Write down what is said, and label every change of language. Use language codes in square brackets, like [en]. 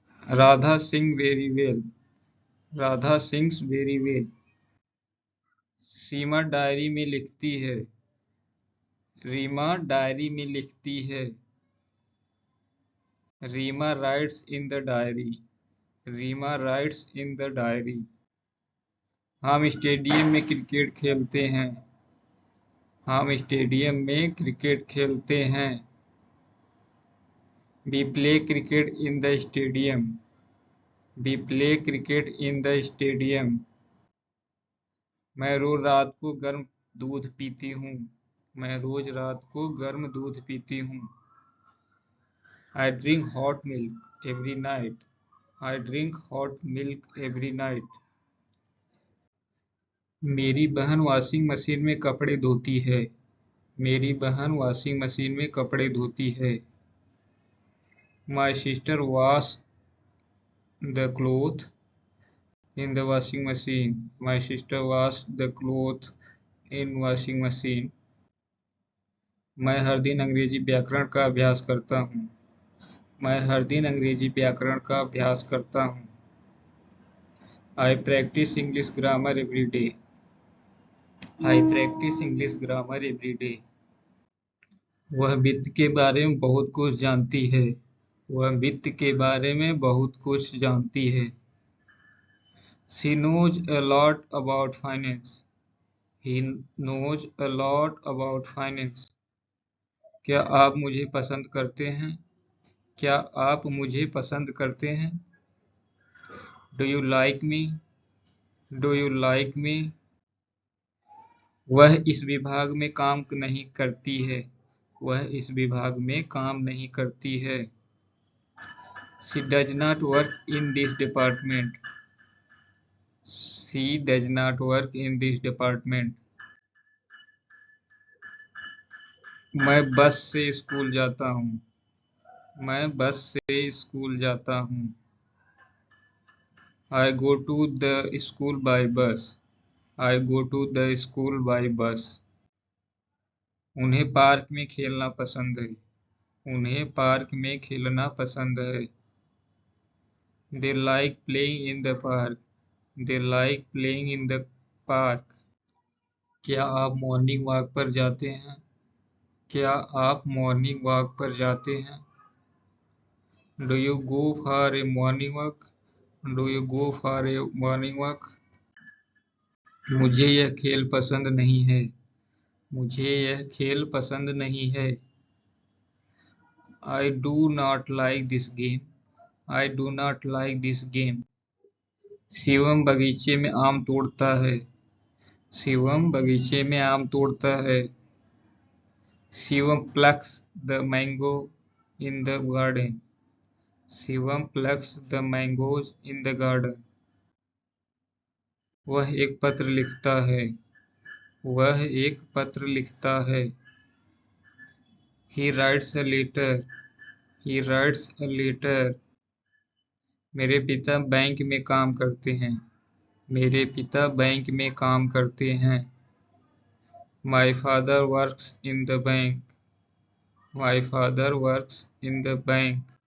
[en] Radha sing very well. Radha sings very well. [hi] सीमा diary में लिखती है. रीमा डायरी में लिखती है. [en] Reema writes in the diary. Reema writes in the diary. [hi] हम स्टेडियम में क्रिकेट खेलते हैं. हम स्टेडियम में क्रिकेट खेलते हैं. [en] We play cricket in the stadium. We play cricket in the stadium. [hi] मैं रोज रात को गर्म दूध पीती हूँ. मैं रोज रात को गर्म दूध पीती हूँ. [en] I drink hot milk every night. I drink hot milk every night. [hi] मेरी बहन वॉशिंग मशीन में कपड़े धोती है. मेरी बहन वॉशिंग मशीन में कपड़े धोती है. [en] My sister washes the clothes in the washing machine. My sister washes the clothes in washing machine. [hi] मैं हर दिन अंग्रेजी व्याकरण का अभ्यास करता हूँ. मैं हर दिन अंग्रेजी व्याकरण का अभ्यास करता हूँ. [en] I practice English grammar every day. I practice English grammar every day. [hi] वह वित्त के बारे में बहुत कुछ जानती है. वह वित्त के बारे में बहुत कुछ जानती है. [en] She knows a lot about finance. He knows a lot about finance. [hi] क्या आप मुझे पसंद करते हैं? क्या आप मुझे पसंद करते हैं? [en] Do you like me? Do you like me? [hi] वह इस विभाग में काम नहीं करती है. वह इस विभाग में काम नहीं करती है. [en] She does not work in this department. She does not work in this department. [hi] मैं बस से स्कूल जाता हूँ. मैं बस से स्कूल जाता हूँ. [en] I go to the school by bus. I go to the school by bus. [hi] उन्हें पार्क में खेलना पसंद है. उन्हें पार्क में खेलना पसंद है. [en] They like playing in the park. They like playing in the park. [hi] क्या आप मॉर्निंग वॉक पर जाते हैं? क्या आप मॉर्निंग वॉक पर जाते हैं? [en] Do you go for a morning walk? Do you go for a morning walk? [hi] मुझे यह खेल पसंद नहीं है। मुझे यह खेल पसंद नहीं है। [en] I do not like this game. I do not like this game. [hi] Shivam बगीचे में आम तोड़ता है। शिवम बगीचे में आम तोड़ता है। [en] Shivam plucks the mango in the garden. Shivam plucks the mangoes in the garden. [hi] वह एक पत्र लिखता है। वह एक पत्र लिखता है। [en] He writes a letter. He writes a letter. [hi] मेरे पिता बैंक में काम करते हैं। मेरे पिता बैंक में काम करते हैं। [en] My father works in the bank. My father works in the bank.